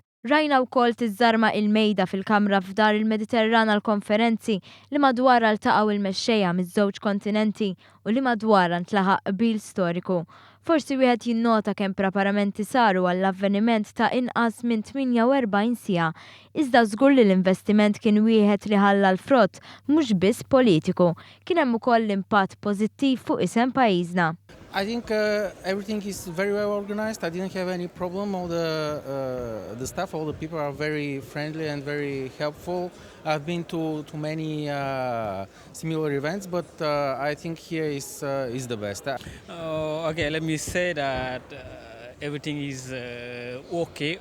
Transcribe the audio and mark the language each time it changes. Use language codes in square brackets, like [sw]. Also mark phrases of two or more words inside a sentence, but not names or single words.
[mt] Rajna wkoll tiżżarma il-mejda fil-Kamra f'dar il-Mediterran għall-konferenzi li madwarha ltaqgħu il-mexxejja miż-żewġ kontinenti u li madwarha ntlaħaq qbil storiku. Forsi wieħed jinnota kemm preparamenti saru għall-avveniment ta' inqas minn 48 siegħa, iżda żgur li l-investiment kien wieħed li ħalla l-frott mhux biss politiku, kien hemm ukoll l-impatt pożittiv fuq isem pajjiżna. [en] I think everything is very well organized. I didn't have any problem. All the staff, all the people are very friendly and very helpful. I've been to many similar events, but I think here is the best. Okay, let me say that everything is okay.